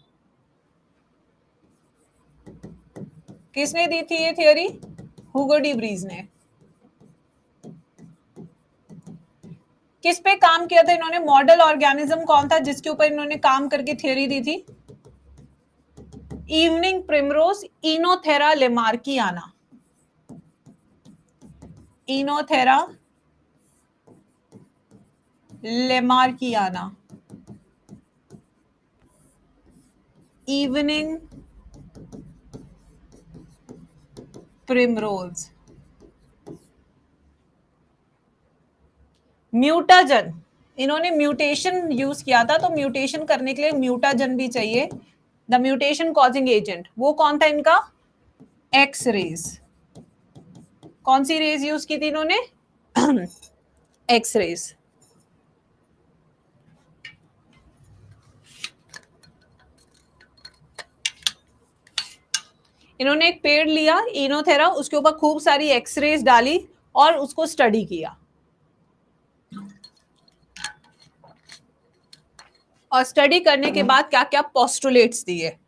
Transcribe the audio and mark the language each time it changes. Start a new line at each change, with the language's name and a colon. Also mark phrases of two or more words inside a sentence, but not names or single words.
Hindi: किसने दी थी ये थियरी? ह्यूगो डिवरीज ने। किस पे काम किया था इन्होंने?
English: model organism
Hindi: कौन था जिसके ऊपर इन्होंने काम करके थियरी दी थी?
English: Evening primrose Oenothera lamarckiana. Oenothera lamarckiana, evening primrose.
Hindi: म्यूटाजन, इन्होंने
English: mutation use
Hindi: किया था, तो म्यूटेशन करने के लिए म्यूटाजन भी चाहिए।
English: the mutation causing agent
Hindi: वो कौन था इनका?
English: X-rays.
Hindi: कौन सी
English: rays use
Hindi: की थी इन्होंने?
English: X-rays.
Hindi: इन्होंने एक पेड़ लिया इनोथेरा, उसके ऊपर खूब सारी एक्सरेज डाली और उसको स्टडी किया, और स्टडी करने के बाद क्या क्या पोस्टुलेट्स दिए।